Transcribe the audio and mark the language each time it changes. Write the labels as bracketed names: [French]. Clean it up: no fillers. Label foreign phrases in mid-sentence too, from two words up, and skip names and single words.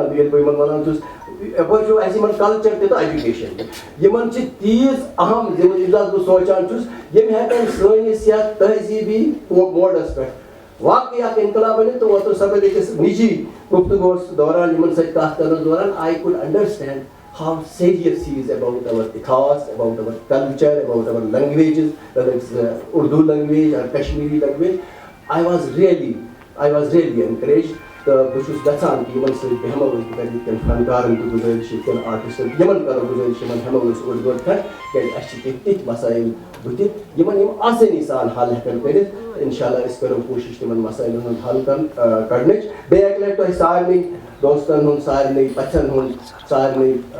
[Kashmiri] تہٕ ییٚلہِ بہٕ یِمن ونان چھُس یپٲرۍ چھُ اَسہِ یِمن کلچر تہِ تہٕ ایجوکیشن تہِ یِمن چھِ تیٖژ اہم ییٚمہِ دۄہ بہٕ سونٛچان چھُس یِم ہٮ۪کن سٲنِس یتھ تہذیٖبی موڈس پٮ۪ٹھ واقعی اکھ انقلاب أنِتھ تہٕ اوترٕ سپدِ أکِس نِجی گفتگوٗہس دوران یِمن سۭتۍ کتھ کرنس دوران [English] I could understand how serious he is about our ethos, about our culture, about our languages, whether it's Urdu language or Kashmiri language. I was really encouraged. [Kashmiri] تہٕ بہٕ چھُس یژھان کہِ یِمن سۭتۍ بیٚہمو أسۍ تِکیازِ ییٚتہِ کٮ۪ن فنکارن تہِ گُزٲرِش ییٚتہِ کٮ۪ن آرٹِسٹن یِمن کرو گُزٲرِش یِمن ہٮ۪مو أسۍ اوٚڑ گٲنٛٹہٕ کھنٛڈ تِکیازِ اَسہِ چھِ کینٛہہ تِتھۍ مسٲیِل بٕتھِ یِمن یِم آسٲنی سان حل ہٮ۪کن کٔرِتھ انشاء اللہ أسۍ کرو کوٗشِش تِمن مسٲیلن ہُنٛد حل کڑنٕچ بیٚیہِ اکہِ لٹہِ تۄہہِ سارنٕے دوستن ہُنٛد سارنٕے پژھٮ۪ن ہُنٛد سارنٕے